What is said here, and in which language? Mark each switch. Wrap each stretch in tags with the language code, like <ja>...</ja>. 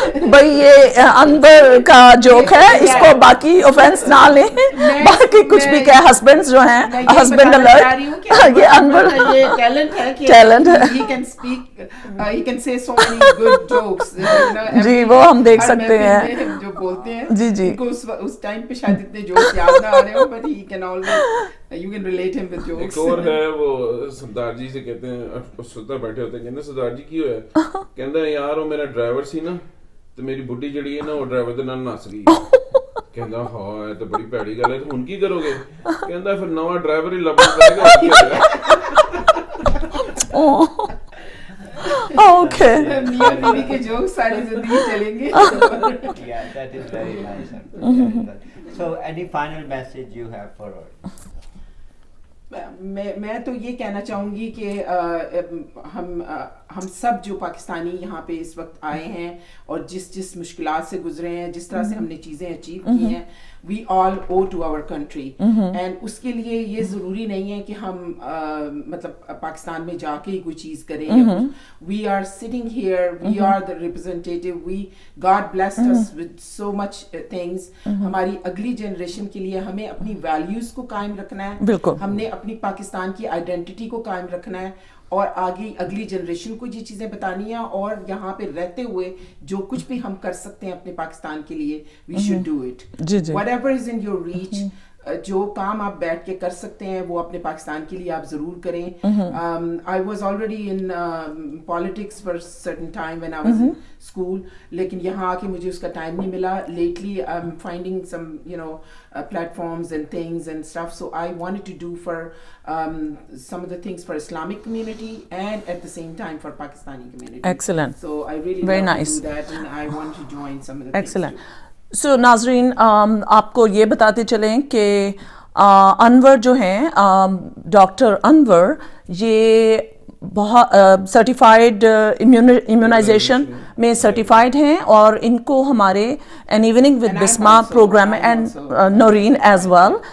<ur>بھائی یہ انور کا جوک ہے، اس کو باقی اوفینس نہ لیں. باقی کچھ بھی کہ ہسبینڈ جو ہیں ہسبینڈ الرٹ، یہ انور ٹیلنٹ ہے.</ur> <en>He can say so many good jokes.</en> <ur>جی وہ ہم دیکھ سکتے ہیں جو بولتے ہیں. جی جی اس ٹائم پہ شاید اتنے جوکس یاد نہ آ رہے ہوں</ur> <en>but he can always you can relate him with jokes.</en> <ur>ایک اور ہے وہ سردار جی سے کہتے ہیں، سردار بیٹھے ہوتے ہیں، کہتے ہیں سردار جی</ur> <pa>کی ہویا؟</pa> <ur>کہتا ہے</ur> <pa>یار وہ میرا ڈرائیور سی نا تو میری بڈھی جڑی ہے نا وہ ڈرائیور دے نال نس گئی. کہتا ہاں تو بڑی پیڑی گل ہے، ہن کی کرو گے؟ کہتا پھر نواں ڈرائیور ہی لبنا پڑے گا.</pa> <ur>اوکے میاں بیوی کے جوکس ساری زندگی چلیں گے.</ur> <en>Yeah, that is very nice. So any final message you have for us?</en> <ur>میں تو یہ کہنا چاہوں گی کہ ہم سب جو پاکستانی یہاں پہ اس وقت آئے ہیں اور جس مشکلات سے گزرے ہیں، جس طرح سے ہم نے چیزیں اچیو کی ہیں،</ur> <en>We all owe to our country.</en> <ur>اینڈ اس کے لیے یہ ضروری نہیں ہے کہ ہم مطلب پاکستان میں جا کے ہی کوئی چیز کریں.</ur> <en>We are sitting here, we are the representative, we God blessed us with so much things.</en> <ur>ہماری اگلی جنریشن کے لیے ہمیں اپنی ویلیوز کو قائم رکھنا ہے، ہم نے اپنی پاکستان کی آئیڈینٹی کو قائم رکھنا ہے اور آگے اگلی جنریشن کو یہ چیزیں بتانی ہیں. اور یہاں پہ رہتے ہوئے جو کچھ بھی ہم کر سکتے ہیں اپنے پاکستان کے لیے،</ur> <en>We should do it whatever is in your reach.</en> <ur>جو کام آپ بیٹھ کے کر سکتے ہیں وہ اپنے پاکستان کے لیے آپ ضرور کریں.</ur> <en>I was already in politics for certain time when I was in school,</en> <ur>لیکن یہاں آ کے مجھے اس کا ٹائم نہیں ملا.</ur> <en>Lately I am finding some platforms and things and stuff, so I wanted to do for some of the things for Islamic community and at the same time for Pakistani community. Excellent. So I really very love nice. to do that and I want to join some of the Excellent. things too.</en> <ur>So ناظرین آپ کو یہ بتاتے چلیں کہ انور جو ہیں doctor انور یہ بہت سرٹیفائڈ امیونائزیشن میں سرٹیفائڈ ہیں اور ان کو ہمارے N evening with Bisma program and Noreen as well.</ur>